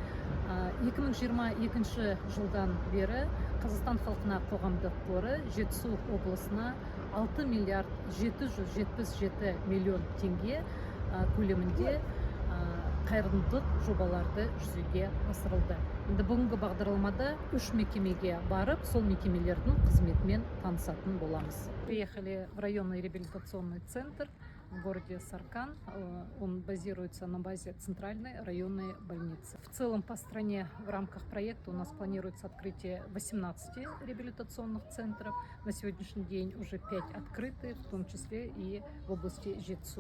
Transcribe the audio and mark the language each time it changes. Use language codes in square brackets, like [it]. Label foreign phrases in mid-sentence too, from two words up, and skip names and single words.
[kk] 2022 жылдан бері Қазақстан халқына Қоғамдық қоры Жетісу облысына 6 миллиард 777 миллион теңге көлемінде қайырымдылық жобаларды жүзеге асырылды. Енді бүгінгі бағдарламада 3 мекемеге барып, сол мекемелердің қызметімен танысатын боламыз. [ru] Приехали в районный реабилитационный центр в городе Саркан. Он базируется на базе центральной районной больницы. В целом по стране в рамках проекта у нас планируется открытие 18 реабилитационных центров. На сегодняшний день уже 5 открыты, в том числе и в области Жетису.